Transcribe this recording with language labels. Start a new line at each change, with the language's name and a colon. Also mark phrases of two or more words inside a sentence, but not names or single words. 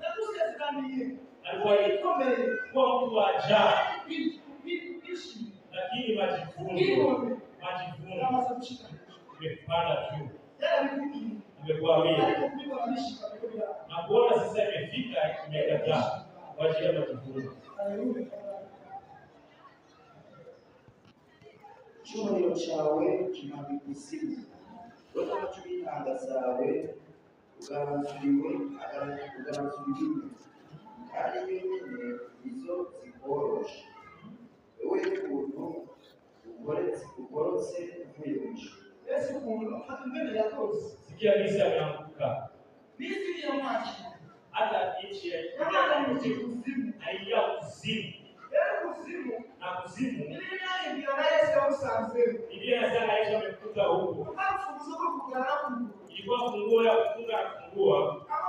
Swahili: Alituaidia kuwa mtu wa ajabu. Lakini majivuno imepanda juu. Amekuambia na kuona sasa imefika, imekataa kwa ajili ya majivuno.
Kinyarwanda: icyubahiro cyawe kimanuka ikuzimu, ona amajwi y'inanga zawe ugabanzuriwe kandi nyine izo zikoroshe. Wowe ukuntu ugorotse uvuye mu ijuru.
Swahili: Sikia Misri ameanguka. Hata nchi haingia kuzimu. Na kuzimu Biblia inasema Yesu amekuta huko. Ilikuwa funguo ya kufunga na kufungua.